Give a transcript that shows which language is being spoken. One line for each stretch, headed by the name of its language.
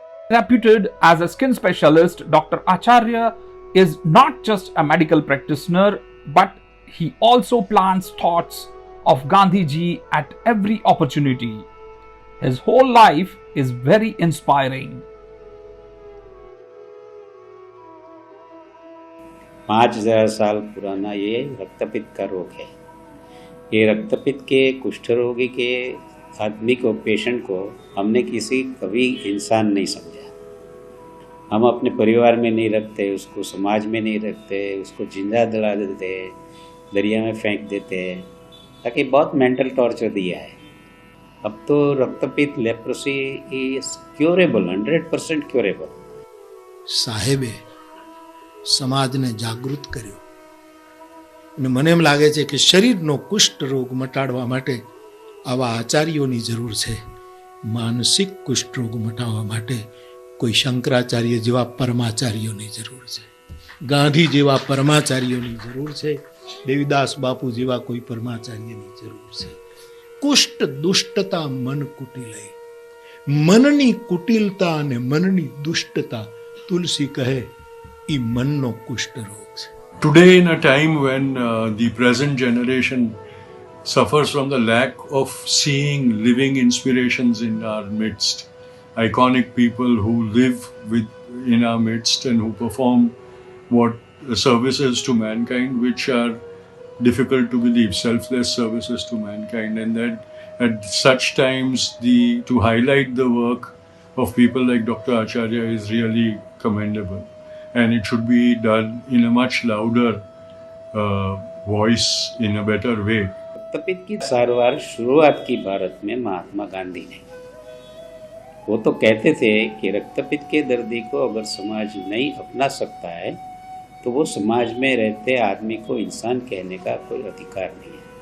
English: Reputed as a skin specialist, Dr. Acharya is not just a medical practitioner, but he also plants thoughts of Gandhiji at every opportunity. His whole life is very inspiring.
Hindi: 5000 साल पुराना ये रक्तपित्त का रोग है. ये रक्तपित्त के कुष्ठ रोगी के आदमी को, पेशेंट को हमने कभी इंसान नहीं समझा. हम अपने परिवार में नहीं रखते, उसको समाज में नहीं रखते, उसको जिंदा जला देते, दरिया में फेंक देते, ताकि बहुत मेंटल टॉर्चर दिया है. अब तो रक्तपित्त लेप्रोसी
English: Is curable, 100% curable.
Gujarati: સાહેબે સમાજને જાગૃત કર્યો અને મને એમ લાગે છે કે શરીરનો કુષ્ઠ રોગ મટાડવા માટે આવા આચાર્યોની જરૂર છે. માનસિક કુષ્ઠ રોગ મટાડવા માટે કોઈ શંકરાચાર્ય જેવા પરમાચાર્યોની જરૂર છે, ગાંધી જેવા પરમાચાર્યોની જરૂર છે, દેવીદાસ બાપુ જેવા કોઈ પરમાચાર્યની જરૂર છે. કુષ્ઠ દુષ્ટતા મન કુટિલય, મનની કુટિલતા અને મનની દુષ્ટતા તુલસી કહે એ મનનો કુષ્ઠ રોગ છે.
English: Today, in a time when the present generation suffers from the lack of seeing living inspirations in our midst, iconic people who live in our midst and who perform what services to mankind which are difficult to believe, selfless services to mankind, and that at such times to highlight the work of people like Dr. Acharya is really commendable, and it should be done in a much louder voice, in a better way.
Hindi: रक्तपित्त की सारवार शुरुआत की भारत में महात्मा गांधी ने. वो तो कहते थे कि रक्तपित्त के दर्दी को अगर समाज नहीं अपना सकता है तो वो समाज में रहते आदमी को इंसान कहने का कोई अधिकार नहीं है.